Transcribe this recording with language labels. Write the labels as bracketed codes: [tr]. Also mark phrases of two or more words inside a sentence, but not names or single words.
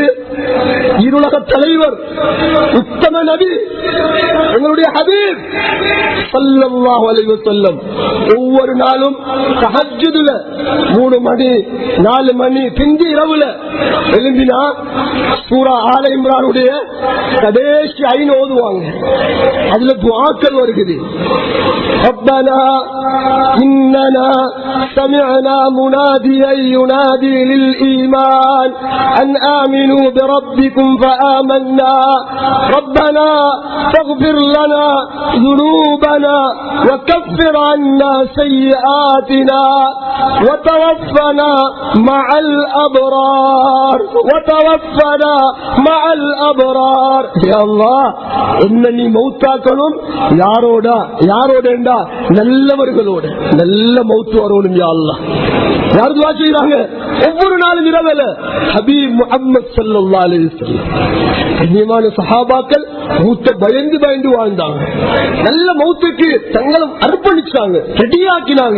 [ta] ஈருலக தலைவர், உத்தம நபி, எங்களுடைய ஹபீப் [ar] صلى الله عليه وسلم [ta] ஒவ்வொரு நாளும் தஹஜ்ஜுதுல 3 மணி 4 மணி பிந்தி இரவுல எழும்பினா சூரா ஆல இம்ரானுடைய கடைசி 5 ஓதுவாங்க. அதுல துஆக்கள் வருகிறது. [ar] ربنا إننا سمعنا مناديا ينادي للإيمان أن آمنوا بربكم فآمنا ربنا فاغفر لنا ذنوبنا وكفر عنا سيئاتنا وتوفنا مع الأبرار وتوفنا مع الأبرار. يا الله إنني موتاكلم [ta] யாரோடா நல்லவர்களோட நல்ல மௌத்து வரணும். [ar] يا الله, [ta] யார் துஆ செய்றாங்க ஒவ்வொரு நாளும் இரவுல? ஹபீப் முஹம்மது [ar] صلى الله عليه وسلم. [ta] கண்ணியமான சஹாபாக்கள் மௌத்தை பயந்து வாழ்ந்தாங்க. நல்ல மௌத்துக்கு தங்களை அர்ப்பணிச்சாங்க, ரெடியாக்கினாங்க.